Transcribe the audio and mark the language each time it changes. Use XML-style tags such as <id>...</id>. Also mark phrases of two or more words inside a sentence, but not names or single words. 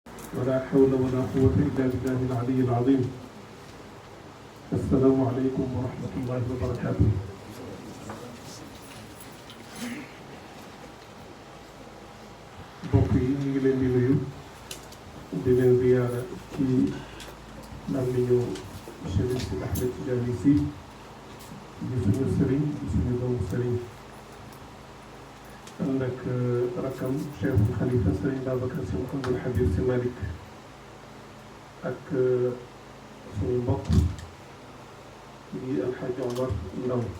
<ar>ولا حول ولا قوة إلا بالله العلي العظيم. السلام عليكم ورحمة الله وبركاته.</ar> <wo>mbokk yi ñu ngi leen di nuyu di leen ziyaara ci làmmiñu Chérif Sidi Ahmed Tidiane Sy di suñu sëriñ di suñu doomu sëriñ ànd ak rakkam Cheikhul Khalifa sëriñ Babacar Sy Mouhamadul Habib Sy Malick ak suñu mbokk di Alxaaji Omar Ndaw</wo>